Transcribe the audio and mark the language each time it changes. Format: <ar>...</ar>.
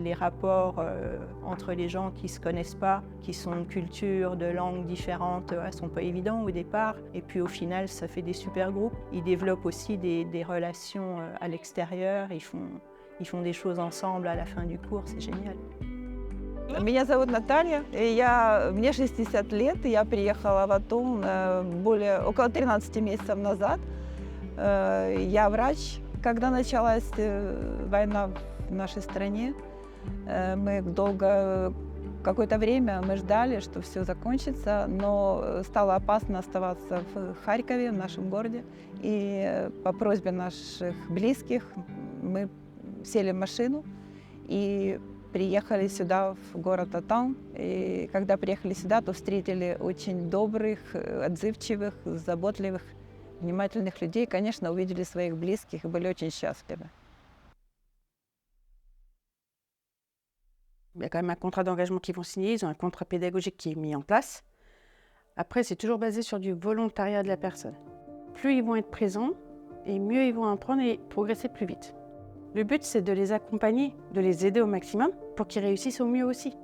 <fr>Les rapports entre les gens qui ne se connaissent pas, qui sont de cultures, de langues différentes, ne sont pas évidents au départ. Et puis au final, ça fait des super groupes. Ils développent aussi des relations à l'extérieur. Ils font des choses ensemble à la fin du cours, c'est génial.</fr> <ru>Меня зовут Наталья, мне 60 лет, я приехала в Атум около 13 месяцев назад. Я врач. Когда началась война в нашей стране, мы какое-то время мы ждали, что все закончится, но стало опасно оставаться в Харькове, в нашем городе. И по просьбе наших близких мы сели в машину и приехали сюда, в город Атум. И когда приехали сюда, то встретили очень добрых, отзывчивых, заботливых, внимательных людей. Конечно, увидели своих близких и были очень счастливы.</ru> <fr>Il y a quand même un contrat d'engagement qu'ils vont signer, ils ont un contrat pédagogique qui est mis en place. Après, c'est toujours basé sur du volontariat de la personne. Plus ils vont être présents, et mieux ils vont apprendre et progresser plus vite. Le but, c'est de les accompagner, de les aider au maximum pour qu'ils réussissent au mieux aussi.</fr>